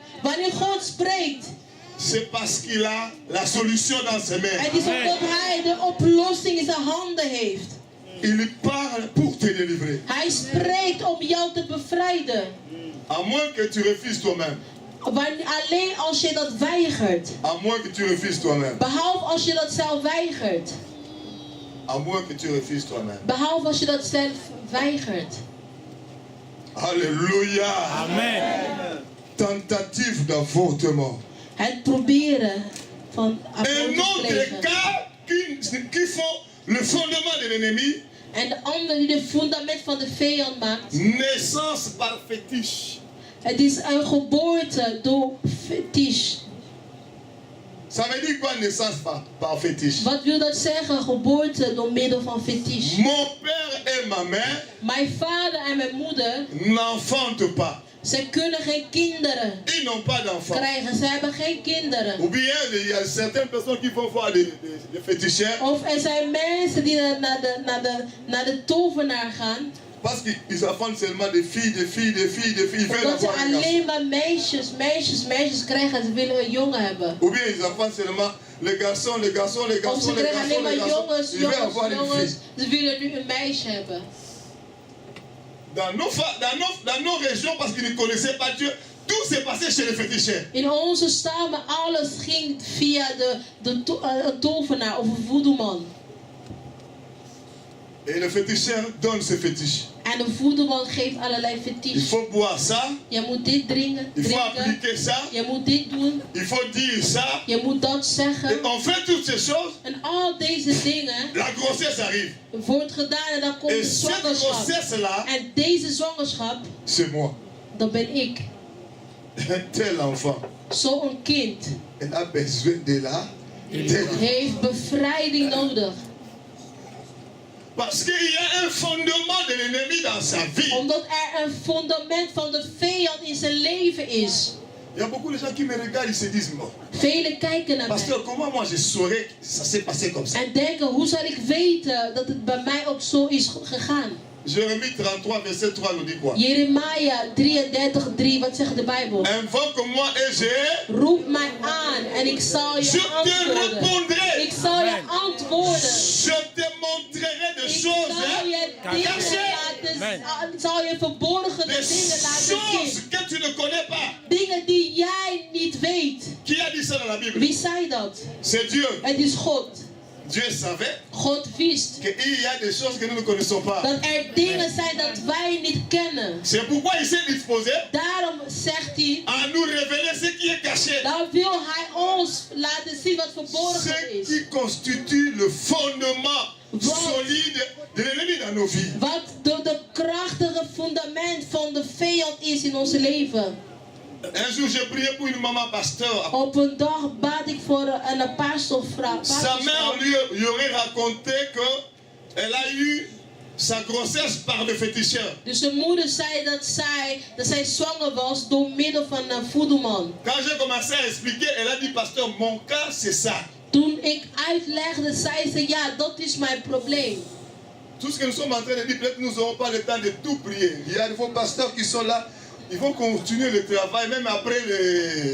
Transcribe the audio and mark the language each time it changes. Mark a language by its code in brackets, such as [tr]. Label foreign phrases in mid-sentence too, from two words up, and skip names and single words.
[nl] Wanneer God spreekt, [fr] c'est parce qu'il a la solution dans ses mains. [nl] het is omdat hij de oplossing in zijn handen heeft. [fr] Il parle pour te délivrer. [nl] Hij spreekt om jou te bevrijden. [fr] À moins que tu refuses toi-même. [nl] Alleen als je dat weigert. [fr] À moins que tu refuses toi-même. [nl] Behalve als je dat zelf weigert. [fr] À moins que tu refuses toi-même. [nl] Behalve als je dat zelf weigert. [fr] Alléluia. Amen. Tentative d'avortement. [nl] Het proberen van [fr] Un [nl] abortus [fr] autre [nl] plegen. [fr] cas qui font le fondement de l'ennemi. [nl] En de ander die het fundament van de vijand maakt. [fr] Naissance par fétiche. [nl] Het is een geboorte door fetish. [fr] Ça veut dire quoi naissance par fétiche? [nl] Wat wil dat zeggen? Geboorte door middel van fetish. [fr] Mon père et ma mère [nl] Mijn vader en mijn moeder, [fr] n'enfantent pas. [nl] ze kunnen geen kinderen [fr] Ils n'ont pas d'enfants. [nl] krijgen. Ze hebben geen kinderen. [fr] Ou bien il y a certaines personnes qui vont voir des féticheurs [nl] Of er zijn mensen die naar de tovenaar gaan. [fr] parce qu'ils enfantent seulement des filles. Ils veulent [nl] Omdat ze [fr] avoir un garçon. [nl] alleen maar meisjes krijgen en ze willen een jongen hebben. [fr] Ou bien ils enfantent seulement les garçons. [nl] Of ze krijgen alleen maar jongens. [fr] Ils veulent avoir une fille. [nl] Ze willen nu een meisje hebben. [fr] Dans nos régions, parce qu'ils ne connaissaient pas Dieu, tout s'est passé chez les féticheurs. [nl] In onze stammen, alles ging via de tovenaar of een voedelman. [fr] Et le féticheur donne ses fétiches. [nl] En de voedelman geeft allerlei [fr] Il [nl] fetish. [fr] faut boire ça, [nl] Je moet dit drinken. [fr] il faut appliquer ça, [nl] Je moet dit doen. [fr] il faut dire ça. [nl] Je moet dat [fr] Et [nl] zeggen. [fr] on fait toutes ces choses, [nl] En al deze dingen [fr] la grossesse arrive. [nl] wordt gedaan en dan komt [fr] Et [nl] de [fr] cette [nl] zwangerschap. [fr] grossesse-là, [nl] En deze zwangerschap, [fr] c'est moi. [nl] dat ben ik. [fr] Un tel enfant, [nl] Zo'n kind [fr] elle a besoin de la délivrance. [nl] heeft bevrijding nodig. [fr] Parce qu'il y a un fondement de l'ennemi dans sa vie. [nl] Omdat er een fundament van de vijand in zijn leven is. [fr] Il y a beaucoup de gens qui me regardent, ils se disent, bon, [nl] Velen kijken naar mij. [fr] pasteur, comment moi je saurais que ça s'est passé comme ça? [nl] En denken, hoe zal ik weten dat het bij mij ook zo is gegaan? [fr] Jérémie 33, verset 3 nous dit quoi? [nl] Jeremia 33:3, wat zegt de Bijbel? [fr] Invoque moi et je [nl] Roep mij aan en ik zal je [fr] te [nl] antwoorden. [fr] répondrai. [nl] Ik zal je antwoorden. [fr] Je te montrerai des [nl] Ik [fr] choses, [nl] zal je dingen laten, zal je verborgen [fr] des [nl] dingen laten [fr] choses [nl] zien. [fr] que tu ne connais pas. [nl] Dingen die jij niet weet. [fr] Qui a dit ça dans la Bible? [nl] Wie zei dat? [fr] C'est Dieu. [nl] Het is God. [fr] Dieu savait [nl] God wist [fr] qu'il y a des choses que nous ne connaissons pas. [nl] dat er dingen zijn dat wij niet kennen. [fr] C'est pourquoi il s'est disposé [nl] Daarom zegt hij, [fr] à nous révéler ce qui est caché. [nl] dan wil hij ons laten zien wat verborgen [fr] Ce [nl] is. [fr] qui constitue le fondement solide de l'ennemi dans nos vies. [nl] Wat de krachtige fundament van de vijand is in ons leven. [fr] Un jour, j'ai prié pour une maman pasteur. [nl] Op een dag bad ik voor een pastoorvrouw. [fr] Sa mère lui aurait raconté qu'elle a eu sa grossesse par le féticheur. [nl] Dus de moeder zei dat zij zwanger was door middel van een voedelman. [fr] Quand j'ai commencé à expliquer, elle a dit, pasteur, mon cas c'est ça. [nl] Toen ik uitlegde, zei ze, ja, dat is mijn probleem. [fr] Tout ce que nous sommes en train de dire, peut-être nous n'aurons pas le temps de tout prier. Il y a des fois pasteurs qui sont là. Il faut continuer le travail, même après les...